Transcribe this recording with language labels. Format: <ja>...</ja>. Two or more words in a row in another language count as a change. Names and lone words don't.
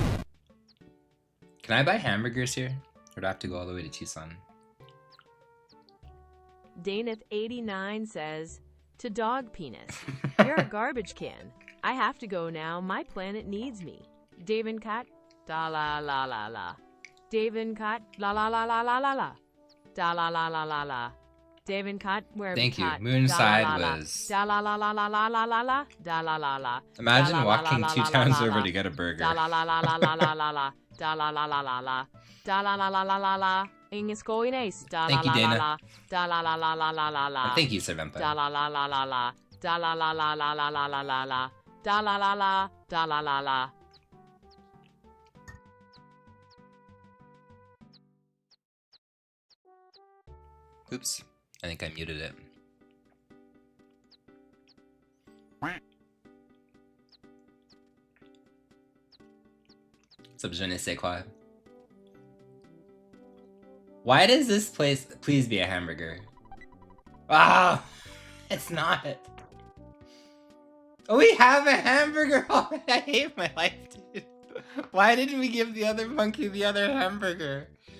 <en>Can I buy hamburgers here? Or do I have to go all the way to Tucson? Daneth89 says, to dog penis. You're a garbage can. I have to go now. My planet needs me. Davin Cat, da la la la la. Davin Cat, la la la la la la la. Da la la la la la. Davin Cat, where Thank you. cat, Moonside da, la, la, was. Da la la la la la la la la. Da la la la. Imagine Da, la, walking la, la, 2 la, towns la, over la. to get a burger. Da la la la la la la la la. Da la la la la la la. Da la la la la la la. Ingiskoines. Da la Thank you, la la Dana. la. Da la la la la la la la. Thank you, Sir Vempa. Da la la la la la. Da la la la la la la la la la. Da la la la. Da la la la. Oops. I think I muted it. What's up,</en> <fr>je ne sais quoi?</fr> <en>Why does this place please be a hamburger? Ah, it's not. Oh, we have a hamburger. Oh, I hate my life, dude. Why didn't we give the other monkey the other hamburger?</en>